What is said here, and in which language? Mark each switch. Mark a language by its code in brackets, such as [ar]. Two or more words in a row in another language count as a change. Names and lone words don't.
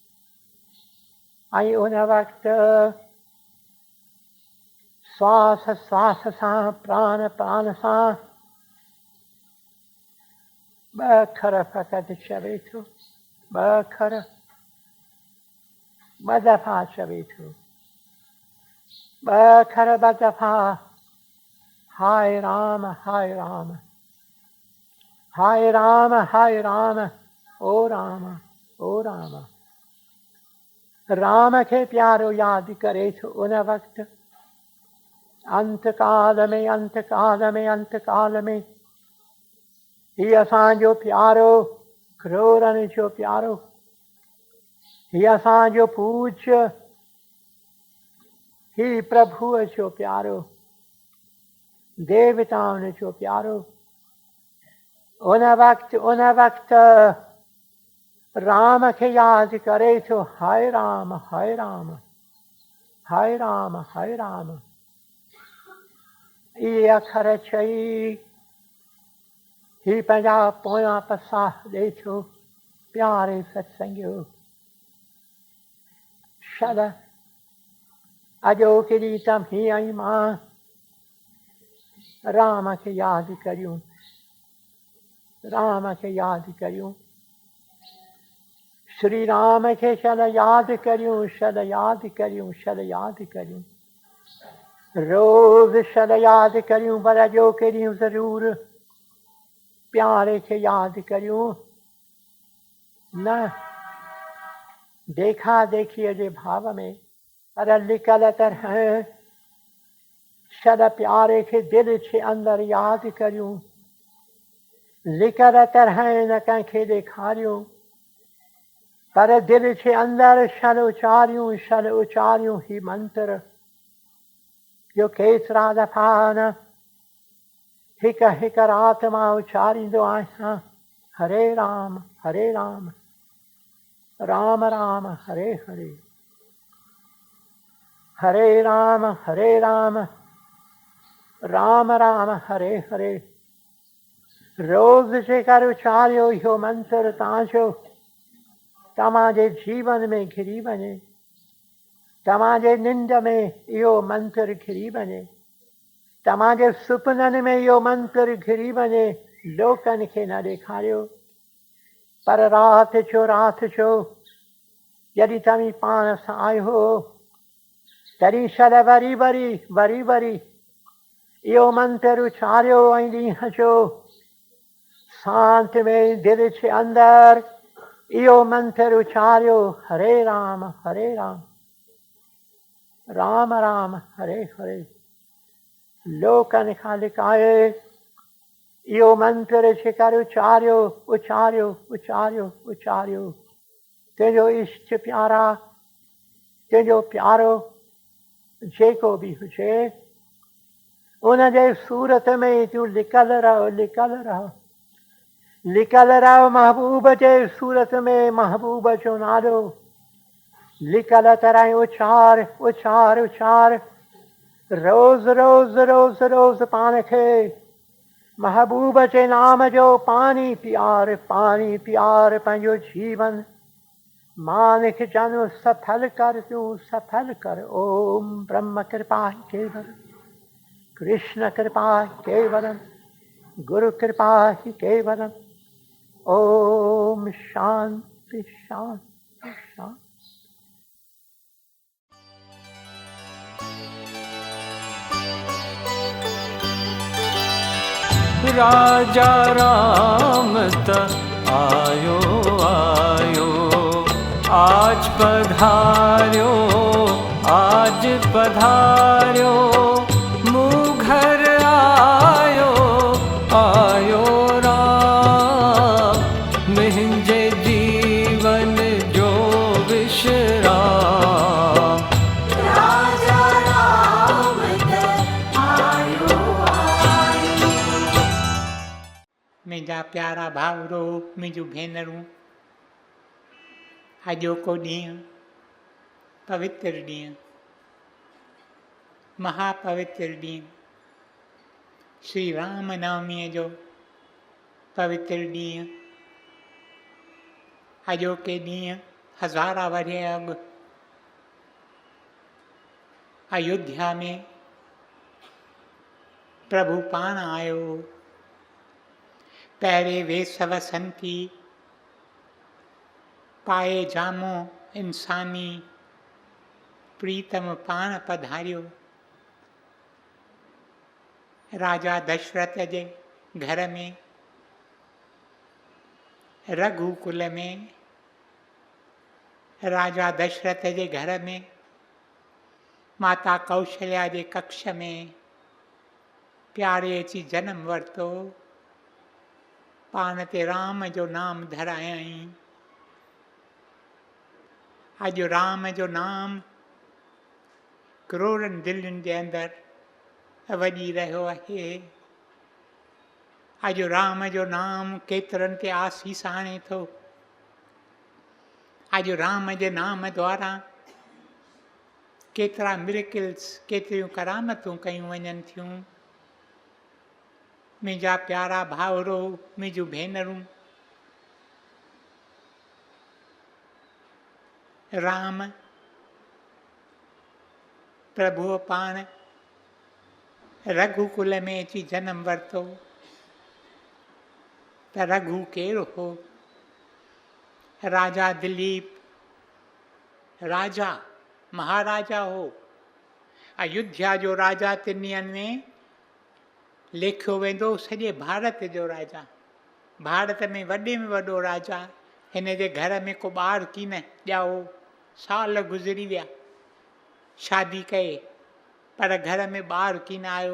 [sd] ऐं उन वक़्तु श्वास श्वास सां, प्राण प्राण सां ॿ अखर फ़क़ति चवे थो, ॿ अखर ॿ दफ़ा चवे थो, ॿ अखर ॿ दफ़ा, हाय राम हाय राम, हाय राम हाय राम, ओ राम ओ राम। राम खे प्यारो यादि करे थो उन वक़्तु, अंतकाल में अंतकाल में अंतकाल में ही असांजो प्यारो, करोड़नि जो प्यारो, ही असांजो पूज्य, ही प्रभुअ जो प्यारो, देवताउनि जो प्यारो, उन वक़्तु राम खे यादि करे थो, हाय राम हाय राम, हाय राम हाय राम। इहे अखर चई ही पंहिंजा पोयां पसा ॾे थो प्यारे सत्संगियो। शल अॼोके ॾींहुं तव्हीं ऐं मां राम खे यादि करियूं, राम खे यादि करियूं, श्री राम खे शल यादि करियूं, शल यादि करियूं, शल यादि करियूं, रोज़ शल यादि करियूं, पर अॼोके ॾींहुं ज़रूरु प्यारे खे यादि करियूं, न देखा देखीअ जे भाव में, पर लिकल तरह शल प्यारे खे दिलि जे अंदरि यादि करियूं, लिकल तरह न कंहिंखे ॾेखारियूं, पर दिलि जे अंदरि शल उचारियूं ही मंत्र जो केतिरा दफ़ा न हिकु हिकु राति मां उचारींदो आहियां, [sa] हरे राम राम राम हरे हरे, हरे राम राम राम हरे हरे। [sd] रोज़ जेकर उचारियो इहो मंत्र तव्हांजो तव्हांजे जीवन में घिरी वञे, तव्हांजे निंड में इहो मंत्र घिरी वञे, तव्हांजे सुपननि में इहो मंत्र घिरी वञे, लोकनि खे न ॾेखारियो, पर राति जो जॾहिं तव्हीं पाण सां आहियो तॾहिं शल वरी इहो मंत्र उचारियो ऐं ॾींहं जो शांति में दिलि जे अंदरि इहो मंत्र उचारियो, [sa] हरे राम राम राम हरे हरे। [sd] लोकनि खां लिकाए इहो मंत्र जेकर उचारियो तुंहिंजो इष्ट प्यारा, तुंहिंजो प्यारो जेको बि हुजे उन जे सूरत में तूं लिकल रहो, महबूब जे सूरत में महबूब जो नालो लिकल तरह उचार, रोज़ पाण खे महबूब जे नाम जो पानी प्यार पंहिंजो जीवन मानिक जन्म सफल कर। [sa] ओम ब्रह्म कृपा केवल, कृष्ण कृपा केवलम, गुरु कृपा ही केवलम। ओम शांति शांति शांति। [sd] राजा राम त आयो आयो, आज पधार्यो आज पधार्यो, मुँह घर आयो आयो राम, मुंहिंजे जीवन जो विश्राम। मुंहिंजा प्यारा भाउरो, मुंहिंजूं भेनरूं, अॼोको ॾींहुं पवित्र ॾींहुं, महापवित्र ॾींहुं, श्री राम नवमीअ जो पवित्र ॾींहुं। अॼोके ॾींहुं हज़ारा वरे अॻु अयोध्या में प्रभु पाण आयो। पहिरें वेस वसंती पाए जामो इंसानी प्रीतम पाण पधारियो। राजा दशरथ जे घर में, रघुकुल में, राजा दशरथ जे घर में, माता कौशल्या जे कक्ष में प्यारे अची जन्म वरितो। पाण ते राम जो नाम धरायई। अॼु राम जो नाम करोड़नि दिलनि जे अंदरि वॼी रहियो आहे। अॼु राम जो नाम केतिरनि ते आसीस आणे थो। अॼु राम जे नाम द्वारा केतिरा मिरेकिल्स, केतिरियूं करामतूं कयूं वञनि थियूं। मुंहिंजा प्यारा भाउरो, मुंहिंजूं भेनरूं, राम प्रभुअ पाण रघुकुल में अची जन्म वरितो। त रघु केरु हो? राजा दिलीप राजा, महाराजा हो। अयोध्या जो राजा 3 ॾींहंनि में लेखियो वेंदो सॼे भारत जो राजा। भारत में वॾो राजा। हिन जे घर में को ॿार कीन ॼाओ। साल गुज़री विया, शादी कई, पर घर में ॿार कीन आयो।